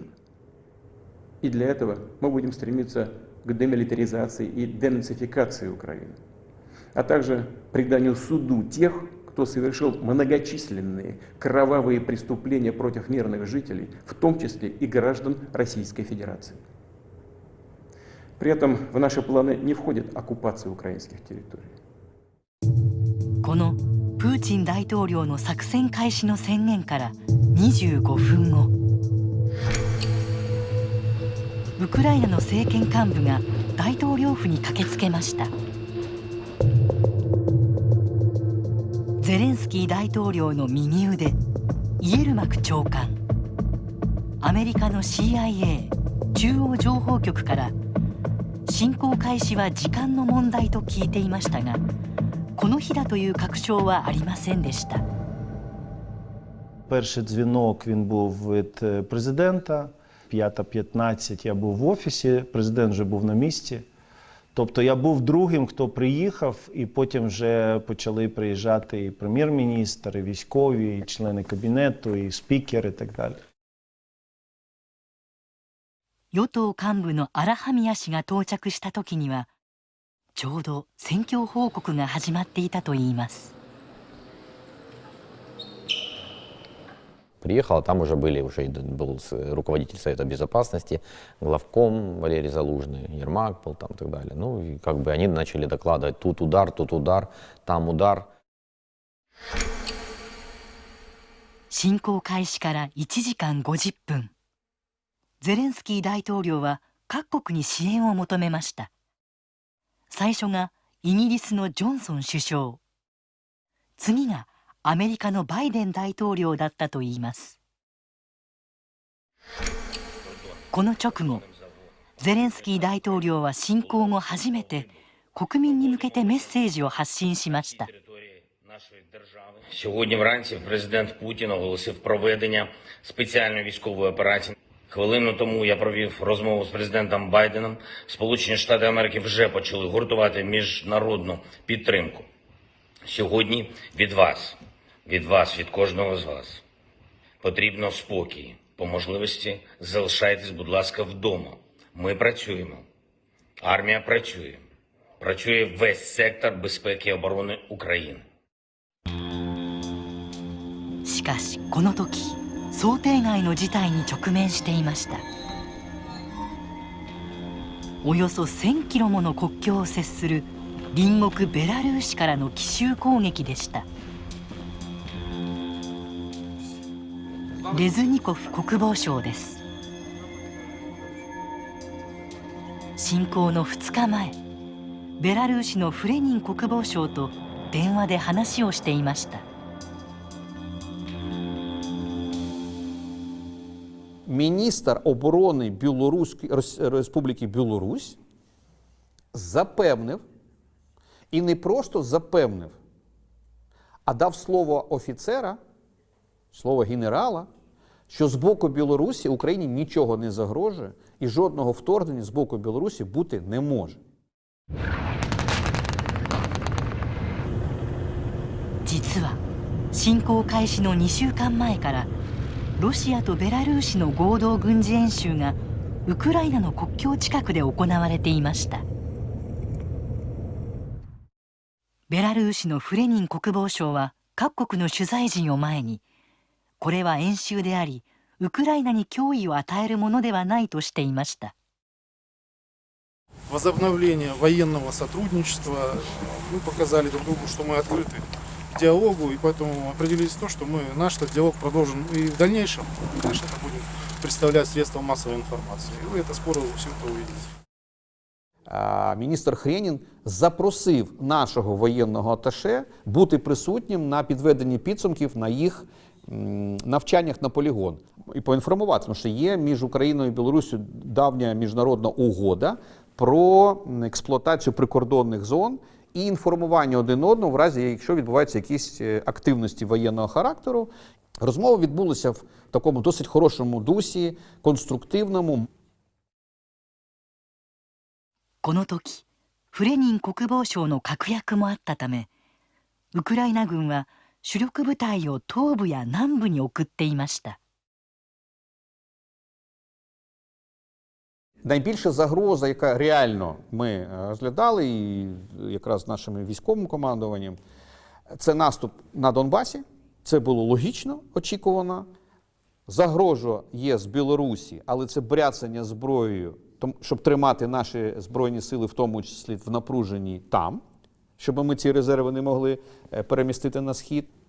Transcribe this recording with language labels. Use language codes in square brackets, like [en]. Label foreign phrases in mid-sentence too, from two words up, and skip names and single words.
[ru] И для этого мы будем стремиться к демилитаризации и денацификации Украины, а также преданию суду тех, кто совершил многочисленные кровавые преступления против мирных жителей, в том числе и граждан Российской Федерации. При этом в наши планы не входит оккупация украинских территорий. [ja] このプーチン大統領の作戦開始の宣言から25分後、ウクライナの政権幹部が大統領府に駆けつけました。ゼレンスキー大統領の右腕イエルマク長官、アメリカの CIA 中央情報局から侵攻開始は時間の問題と聞いていましたが、この日だという確証はありませんでした。 [uk] Перший дзвінок він був від президента. 5:15 я був в офісі, президент вже був на місці. Тобто я був другим, хто приїхав, і потім вже почали приїжджати і прем'єр-міністр, і військові, і члени кабінету, і спікери, і так далі. [ja] 与党幹部のアラハミア氏が到着した時には、ちょうど戦況報告が始まっていたといいます。 [ru] Приехал, там уже был руководитель Совета Безопасности, главком Валерий Залужный, Ермак был там и так далее. Ну, и как бы они начали докладывать: тут удар, там удар. [ja] 侵攻開始から1時間50分。ゼレンスキー大統領は各国に支援を求めました。最初がイギリスのジョンソン首相。次がアメリカのバイデン大統領だったといいます。この直後、ゼレンスキー大統領は侵攻後初めて国民に向けてメッセージを発信しました。 [uk] Сьогодні вранці президент Путін оголосив проведення спеціальної військової операції. Хвилину тому я провів розмову з президентом Байденом. Сполучені Штати Америки вже почали гуртувати міжнародну підтримку. Сьогодні від вас, від кожного з вас потрібно спокій. По можливості залишайтесь, будь ласка, вдома. Ми працюємо. Армія працює. Працює весь сектор безпеки і оборони України. [ja] しかしこの時、想定外の事態に直面していました。およそ1000キロもの国境を接する隣国ベラルーシからの奇襲攻撃でした。レズニコフ国防相です。侵攻の2日前、ベラルーシのフレニン国防相と電話で話をしていました。 [uk] Міністр оборони Республіки Білорусь запевнив, і не просто запевнив, а дав слово офіцера, слово генерала, що з боку Білорусі Україні нічого не загрожує і жодного вторгнення з боку Білорусі бути не може. [ja] 実は侵攻開始の2週間前からロシアとベラルーシの合同軍事演習がウクライナの国境近くで行われていました。ベラルーシのフレニン国防相は各国の取材陣を前に、これは演習であり、ウクライナに脅威を与えるものではないとしていました。 [ru] Возобновление военного сотрудничества. Мы показали друг другу, что мы открыты к диалогу, и поэтому определились в том, что наш диалог продолжен и в дальнейшем. Конечно, это будет представлять средства массовой информации. И вы это скоро все это увидите. [uk] Міністр Хренін запросив нашого воєнного аташе бути присутнім на підведенні підсумків на їх навчаннях на полігон. І поінформувати, тому що є між Україною і Білоруссю давня міжнародна угода про експлуатацію прикордонних зон і інформування один одного в разі, якщо відбуваються якісь активності воєнного характеру. Розмова відбулася в такому досить хорошому дусі, конструктивному. [ja] この時、フレニン国防相の確約もあったため、ウクライナ軍は主力部隊を東部や南部に送っていました。 [uk] Найбільша загроза, яка реально ми розглядали, і якраз з нашим військовим командуванням, це наступ на Донбасі. Це було логічно, очікувано. Загроза є з Білорусі, але це бряцання зброєю, щоб тримати наші Збройні сили, в тому числі в напруженні там, щоб ми ці резерви не могли перемістити на схід.